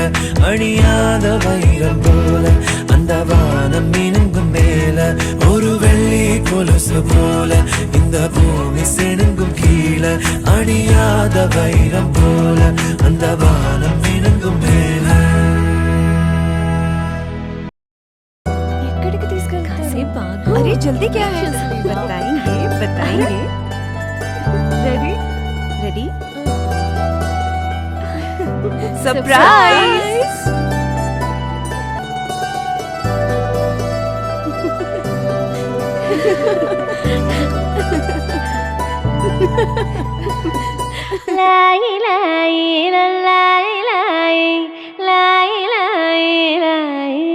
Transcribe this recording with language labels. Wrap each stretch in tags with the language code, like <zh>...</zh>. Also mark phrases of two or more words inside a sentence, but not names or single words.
<ta>அழியாத வைரம் போல அந்த வானம் மினுங்கும் மேல. ஒரு வெள்ளி கொலுசு போல இந்த பூமி சிணுங்கும் கீழே. அழியாத வைரம் போல அந்த வானம் மினுங்கும் மேல.</ta> <hi>अरे जल्दी क्या है? बताएंगे बताएंगे.</hi> <en>ready ready.</en> <hi>सरप्राइज. लाई लाई लाई लाई लाई लाई लाई.</hi>